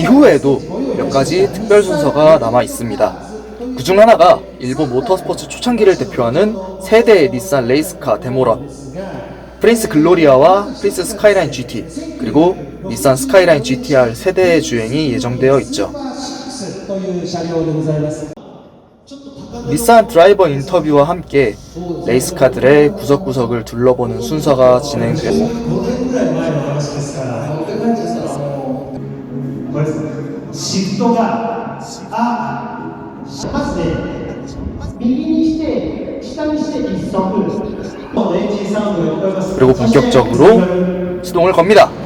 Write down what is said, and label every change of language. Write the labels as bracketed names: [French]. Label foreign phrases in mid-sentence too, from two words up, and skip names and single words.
[Korean] 이후에도 몇 가지 특별 순서가 남아 있습니다. 그 중 하나가 일본 모터스포츠 초창기를 대표하는 세대 닛산 레이스카 데모런, 프린스 글로리아와 프린스 스카이라인 GT, 그리고 닛산 스카이라인 GTR 세대의 주행이 예정되어 있죠. 닛산 드라이버 인터뷰와 함께 레이스카들의 구석구석을 둘러보는 순서가 진행되고, [Japanese] シフトがまずね右にして下にして一足エンジンサウンドが聞こえます。 [Korean] 그리고 본격적으로 시동을 겁니다.